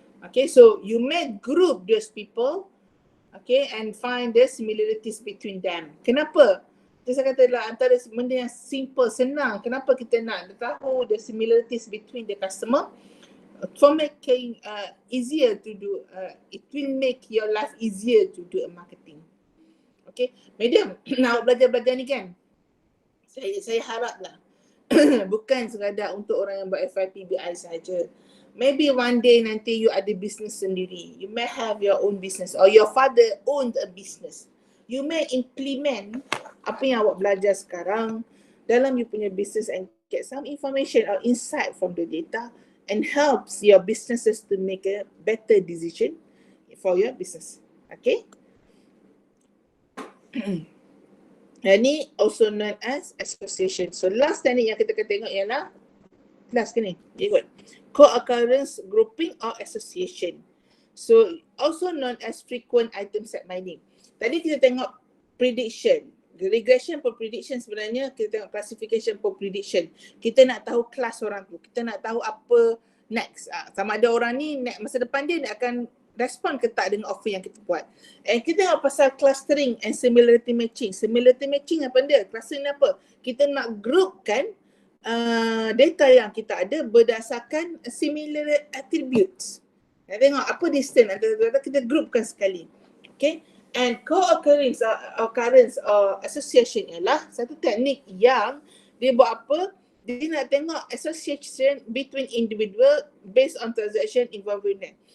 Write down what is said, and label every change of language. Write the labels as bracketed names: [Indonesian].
[English] Okay, so you may group those people, okay, and find the similarities between them. [Malay] Kenapa? Saya kata adalah antara benda yang simple, senang. Kenapa kita nak tahu [English] the similarities between the customer? For making easier to do, it will make your life easier to do a marketing. [Malay] Okay, madam, nak belajar-belajar ni kan? Saya haraplah bukan sekadar untuk orang yang buat FYPBI saja. [English] Maybe one day [Malay] nanti [English] you ada business sendiri. You may have your own business or your father owned a business. You may implement [Malay] apa yang awak belajar sekarang dalam [English] you punya business and get some information or insight from the data and helps your businesses to make a better decision for your business. Okay? [Malay] Dan ni [English] also known as association. [Malay] So last teknik yang kita akan tengok ialah last ke ni? Ikut. [English] Co-occurrence, grouping or association. So also known as frequent item set mining. [Malay] Tadi kita tengok prediction. [English] Regression for prediction [Malay] sebenarnya kita tengok [English] classification for prediction. [Malay] Kita nak tahu kelas orang tu. Kita nak tahu apa next. Sama ada orang ni masa depan dia akan respon ke tak dengan offer yang kita buat. And kita tengok pasal clustering and similarity matching. Similarity matching apa dia? Clustering apa? Kita nak groupkan data yang kita ada berdasarkan similar attributes. Nak tengok apa distance antara kita groupkan sekali. Okay. And co-occurrence or association ialah satu teknik yang dia buat apa? Dia nak tengok [English] association between individual based on transaction involving them.